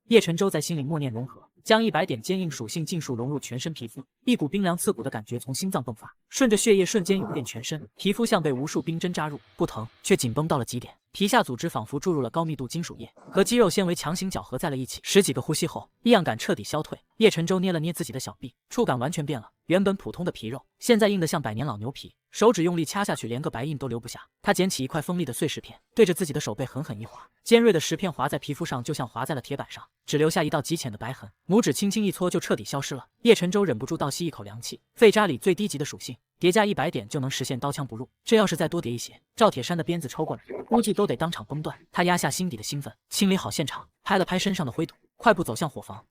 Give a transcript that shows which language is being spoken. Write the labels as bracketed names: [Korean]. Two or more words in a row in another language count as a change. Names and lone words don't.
[Chinese] 葉晨舟在心裡默念融合，將100點堅硬屬性盡數融入全身皮膚，一股冰涼刺骨的感覺從心臟迸發，順着血液瞬間湧遍全身，皮膚像被無數冰針扎入，不疼卻緊繃到了極點。皮下組織仿佛注入了高密度金屬液，和肌肉纖維強行搅合在了一起。10幾個呼吸後，異樣感徹底消退。葉晨舟捏了捏自己的小臂，觸感完全變了，原本普通的皮肉，現在硬得像百年老牛皮，手指用力掐下去，連個白印都留不下。他撿起一塊鋒利的碎石片，對着自己的手背狠狠一劃，尖銳的石片劃在皮膚上，就像劃在了鐵板上，只留下一道極淺的白痕。拇指輕輕一搓，就徹底消失了。葉晨舟忍不住倒吸一口涼氣，廢渣裡最低級的屬性， 疊加100點就能實現刀槍不入。這要是再多疊一些，趙鐵山的鞭子抽過來，估計都得當場崩斷。他壓下心底的興奮，清理好現場，拍了拍身上的灰土，快步走向伙房。